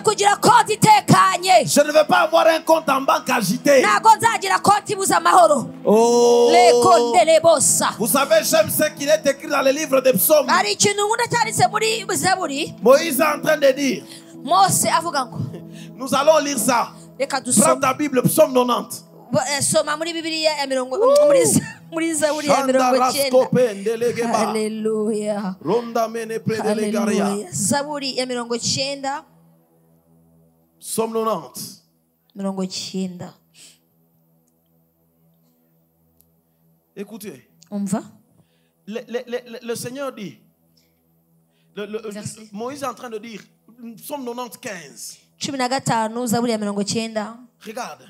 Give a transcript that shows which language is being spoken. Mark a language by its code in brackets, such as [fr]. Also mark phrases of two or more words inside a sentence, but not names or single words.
[fr] Je ne veux pas avoir un compte en banque agité. Oh. Vous savez, j'aime ce qu'il est écrit dans le livre des psaumes. Moïse est en train de dire. Nous allons lire ça. Prends ta Bible, psaume 90. Hallelujah. [sw] Zaburi ya 90. [fr] Psaume 90. Écoutez. Le Seigneur dit. Moïse est en train de dire. Psaume 95. Regarde.